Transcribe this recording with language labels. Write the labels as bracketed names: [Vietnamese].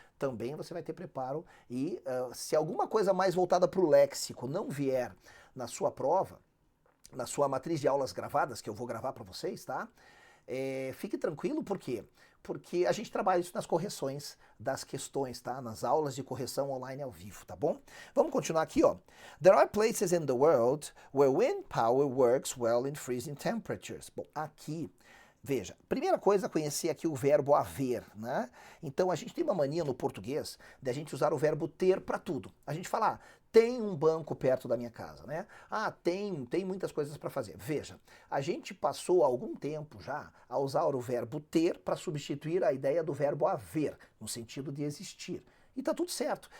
[Portuguese] Também você vai ter preparo e se alguma coisa mais voltada para o léxico não vier na sua prova, na sua matriz de aulas gravadas, que eu vou gravar para vocês, tá? Fique tranquilo, por quê? Porque a gente trabalha isso nas correções das questões, tá? Nas aulas de correção online ao vivo, tá bom? Vamos continuar aqui, ó. [English] There are places in the world where wind power works well in freezing temperatures. [Portuguese] Bom, aqui, veja, primeira coisa, conhecer aqui o verbo haver, né? Então a gente tem uma mania no português de a gente usar o verbo ter para tudo. A gente fala, tem um banco perto da minha casa, né? Tem muitas coisas para fazer. Veja, a gente passou há algum tempo já a usar o verbo ter para substituir a ideia do verbo haver, no sentido de existir. E tá tudo certo.